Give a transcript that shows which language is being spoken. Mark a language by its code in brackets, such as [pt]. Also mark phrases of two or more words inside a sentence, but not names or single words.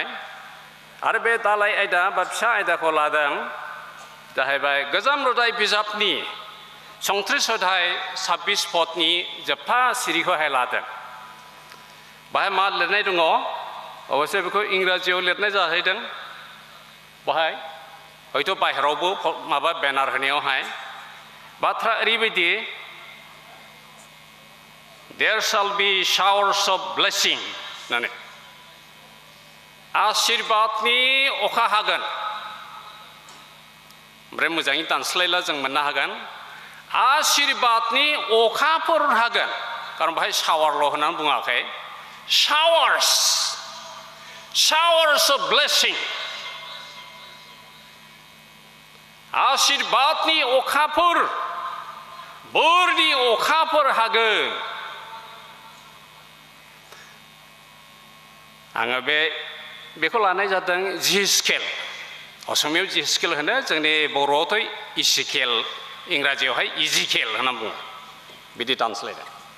[brx] आरो बे दालाय आयदा बा फिसा आयदाखौ लादों जाहैबाय गोजाम रदाय बिजाबनि 29 अध्याय 26 पदनि जोबथा सिरिखौहाय लादों बाहाय मा लिरनाय दङ अबयसे बेखौ इंराजियाव लिरनाय जाहैदों बाहाय हयथ' बाहेरावबो माबा बेनार होनायावहाय बाथ्रा ओरैबायदि [en] There shall be showers of blessing [brx] होननानै आशीर्वादनि अखा हागोन ओमफ्राय मोजाङै दानस्लायला जों मोननो हागोन आशीर्वादनि अखाफोर हागोन खारन बाहाय शावारल' होननानै बुङाखै [en] showers of blessing [brx] आशीर्वादनि अखाफोर बोरनि अखाफोर हागोन आङो बेखौ लानाय जादों जिस्केल असमियाव जिस्केल होनो जोंनि बर'आवथ' इसिकेल इंराजियावहाय इजिकेल होनना बुङो बिदि ट्रान्सलेटआव